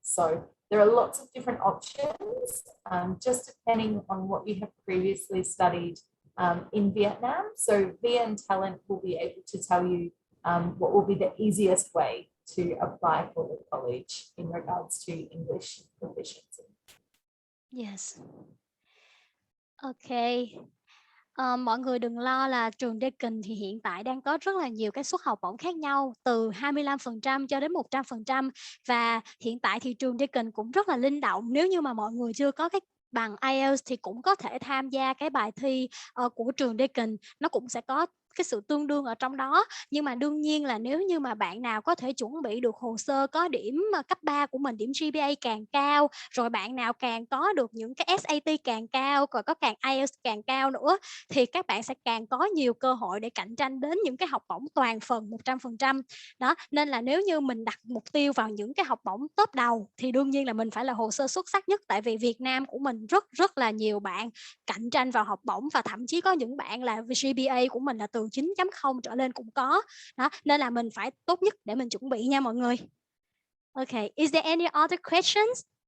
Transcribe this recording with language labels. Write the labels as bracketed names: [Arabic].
[English] So there are lots of different options, just depending on what you have previously studied in Vietnam. So VNTalent will be able to tell you what will be the easiest way to apply for the college in regards to English proficiency. Yes. Okay. [Vietnamese] Mọi người đừng lo là trường Deakin thì hiện tại đang có rất là nhiều cái suất học bổng khác nhau, từ 25% cho đến 100%, và hiện tại thì trường Deakin cũng rất là linh động. Nếu như mà mọi người chưa có cái bằng IELTS thì cũng có thể tham gia cái bài thi của trường Deakin, nó cũng sẽ có cái sự tương đương ở trong đó. Nhưng mà đương nhiên là nếu như mà bạn nào có thể chuẩn bị được hồ sơ, có điểm cấp 3 của mình, điểm GPA càng cao, rồi bạn nào càng có được những cái SAT càng cao, rồi có càng IELTS càng cao nữa, thì các bạn sẽ càng có nhiều cơ hội để cạnh tranh đến những cái học bổng toàn phần 100%. Đó, nên là nếu như mình đặt mục tiêu vào những cái học bổng top đầu thì đương nhiên là mình phải là hồ sơ xuất sắc nhất, tại vì Việt Nam của mình rất là nhiều bạn cạnh tranh vào học bổng, và thậm chí có những bạn là GPA của mình là từ 9.0 trở lên cũng có. Đó, nên là mình phải tốt nhất để mình chuẩn bị nha mọi người. [English] Okay, is there any other questions?